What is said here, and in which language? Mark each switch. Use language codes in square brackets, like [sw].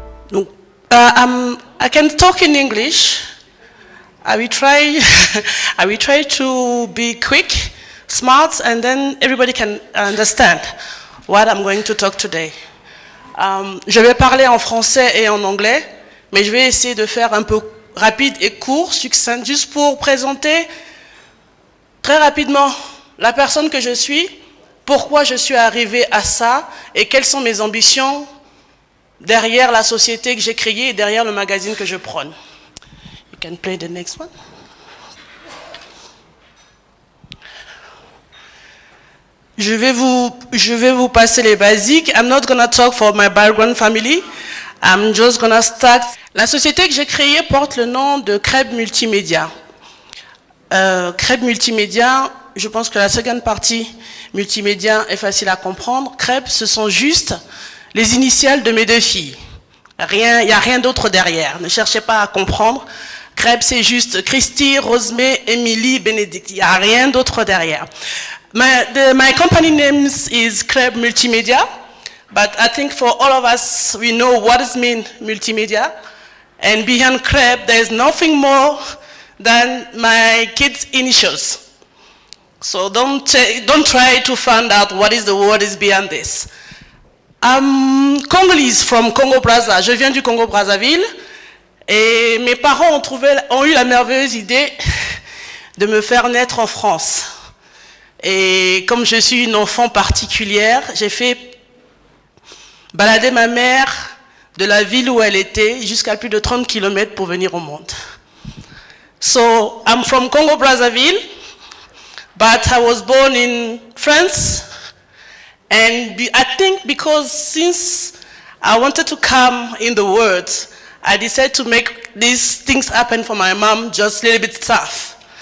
[en] Donc, I can talk in English. I will try, I will try to be quick, smart, and then everybody can understand what I'm going to talk today. [fr] Je vais parler en français et en anglais, mais je vais essayer de faire un peu rapide et court, succinct, juste pour présenter très rapidement la personne que je suis, pourquoi je suis arrivé à ça et quelles sont mes ambitions derrière la société que j'ai créée et derrière le magazine que je prône. [en] You can play the next one. [fr] Je vais vous passer les basiques. [en] I'm not gonna talk for my background family. I'm just gonna start. [fr] La société que j'ai créée porte le nom de Creb Multimédia. Creb Multimédia, je pense que la seconde partie multimédia est facile à comprendre. Creb, ce sont juste les initiales de mes deux filles. Il n'y a rien d'autre derrière. Ne cherchez pas à comprendre. Creb, c'est juste Christy, Rosemée, Emily, Bénédicte. Il n'y a rien d'autre derrière. [en] My company name is Creb Multimedia, but I think for all of us, we know what does mean multimedia. And behind Creb, there is nothing more than my kids' initials. So don't try to find out what is the word is behind this. I'm Congolese from Congo-Brazza. [fr] Je viens du Congo-Brazzaville et mes parents ont eu la merveilleuse idée de me faire naître en France. Et comme je suis une enfant particulière, j'ai fait balader ma mère de la ville où elle était jusqu'à plus de 30 km pour venir au monde. [en] So I'm from Congo-Brazzaville, but I was born in France. And I think because since I wanted to come in the world, I decided to make these things happen for my mom just a little bit tough.